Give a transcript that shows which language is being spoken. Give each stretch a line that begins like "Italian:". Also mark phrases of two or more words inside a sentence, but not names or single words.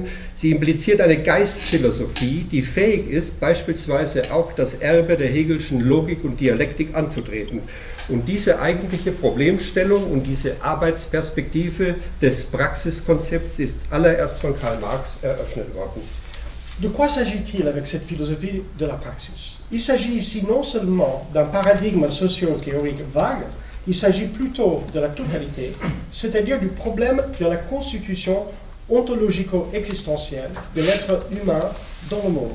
German: Sie impliziert eine Geistphilosophie, die fähig ist, beispielsweise auch das Erbe der Hegelschen Logik und Dialektik anzutreten. Und diese eigentliche Problemstellung und diese Arbeitsperspektive des Praxiskonzepts ist allererst von Karl Marx eröffnet worden.
French: De quoi s'agit-il avec cette philosophie de la praxis? Il s'agit ici non seulement d'un paradigme socio-théorique vague, il s'agit plutôt de la totalité, c'est-à-dire du problème de la constitution ontologico-existentielle de l'être humain dans le monde.